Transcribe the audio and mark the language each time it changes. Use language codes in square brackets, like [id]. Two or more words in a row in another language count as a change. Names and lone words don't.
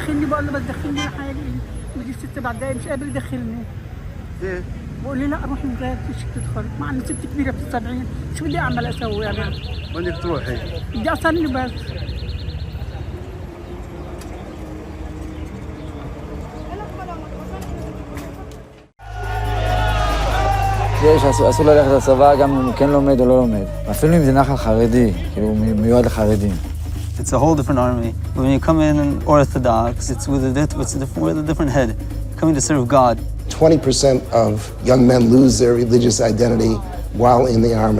[ar] بقول له بس دخلني حالي بدي 6 دقايق مش قادر يدخلني. ليه؟ بقول لي لا روح من غير فيش تدخل، مع اني ست كبيره في ال70، شو بدي اعمل اسوي انا؟ بدك تروحي؟ بدي اصلي بس. [he] יש, אסור ללכת לצבא גם אם הוא כן לומד או לא לומד. אפילו אם זה נחל חרדי, כאילו מיועד לחרדים. [en] It's a whole different army. When you come in Orthodox, it's with a different head, coming to serve God. 20% of young men lose their religious identity while in the army.